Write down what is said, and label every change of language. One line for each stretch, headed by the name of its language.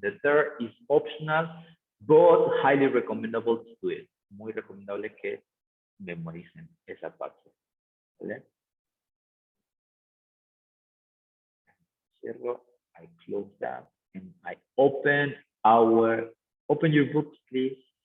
English: The third is optional, but highly recommendable to do it.
Spanish: Muy recomendable que memoricen esa parte. ¿Vale? Cierro.
English: I close that and I open your books, please.